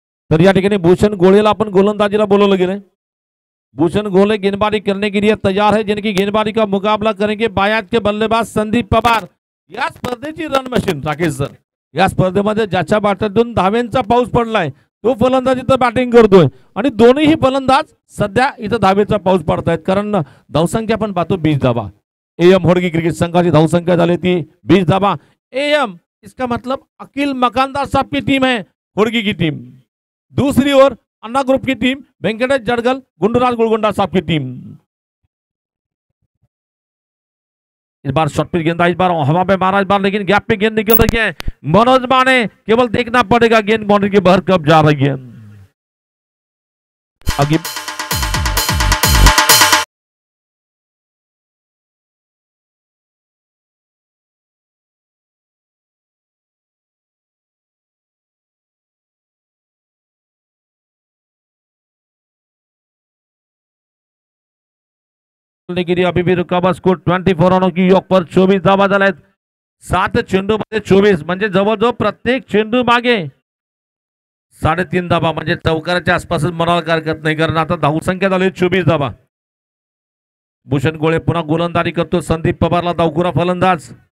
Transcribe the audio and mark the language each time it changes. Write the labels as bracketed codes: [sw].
[mr] तर या ठिकाणी भूषण गोळेला आपण गोलंदाजीला बोलवलं गेलंय। [hi] भूषण गोले गेंदबाजी करने के लिए तैयार है, जिनकी गेंदबाजी का मुकाबला करेंगे बायात के बल्लेबाज संदीप पवार। [mr] या स्पर्धेची रन मशीन राकेश सर, या स्पर्धेमध्ये ज्याच्या बाटातून धावेंचा पाऊस पडलाय तो फलंदाज इथं बॅटिंग करतोय आणि दोन्ही फलंदाज सध्या इथं धावेचा पाऊस पडतायत, कारण धावसंख्या पण पाहतो 20 धावा। एम होडगी क्रिकेट संघाची धावसंख्या झाली ती 20 धावा। [hi] एम इसका मतलब अकील मकानदार साहब की टीम है, होडगी की टीम। दूसरी ओर अन्ना ग्रुप की टीम वेंकटेश जड़गल गुंडूराज गुलगुंडा साहब की टीम। इस बार शॉट पिच गेंदा, इस बार हवा में मारा, इस बार लेकिन गैप पे गेंद निकल रही है। मनोज माने केवल देखना पड़ेगा गेंद बाउंड्री के बाहर कब जा रही है। आगे के लिए अभी भी रुका हुआ स्कोर 24 रनों की योग पर [mr] 24 धावा झाल्यात। 7 चेंडूमध्ये 24 म्हणजे जवळजवळ प्रत्येक चेंडू मागे 3.5 धावा, म्हणजे चौकाराच्या आसपासच मनाला हरकत नाही, कारण आता धावसंख्या झाली 24 धावा। भूषण गोळे पुन्हा गोलंदाजी करतो, संदीप पवारला धावखुरा फलंदाज।